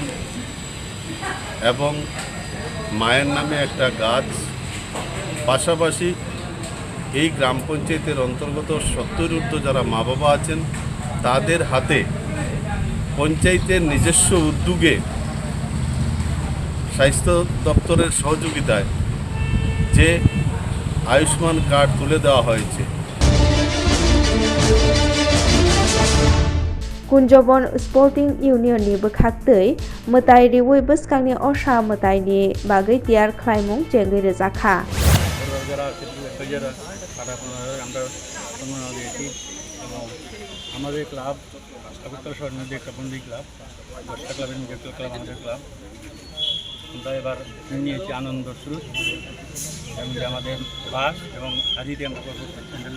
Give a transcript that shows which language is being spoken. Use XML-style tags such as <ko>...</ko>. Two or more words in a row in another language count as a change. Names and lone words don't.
<bn>এবং মায়ের নামে একটা গাছ, পাশাপাশি এই গ্রাম পঞ্চায়েতের অন্তর্গত 70 ঊর্ধ্ব যারা মা বাবা আছেন তাদের হাতে পঞ্চায়েতের নিজস্ব উদ্যোগে স্বাস্থ্য দপ্তরের সহযোগিতায় যে আয়ুষ্মান কার্ড তুলে দেওয়া হয়েছে।</bn> <trp>कुंजबन स्पोर्टिंग यूनियन नि बखाक्तै मताइ रिवै बसखांनि असा मताइनि बागै तियार ख्लाइमुं जेंगै रोजाखा</trp> <bn>যারা যারা আমরা সম্মান দিয়েছি এবং আমাদের ক্লাব আগরতলা শহর নদী একটা বন্ধু ক্লাব, 10টা ক্লাবের মধ্যে একটা ক্লাব আমাদের ক্লাব। আমরা এবার নিয়েছি আনন্দ স্রোত এবং আমাদের বাস এবং আজই আমরা করবো প্যান্ডেলটা।</bn>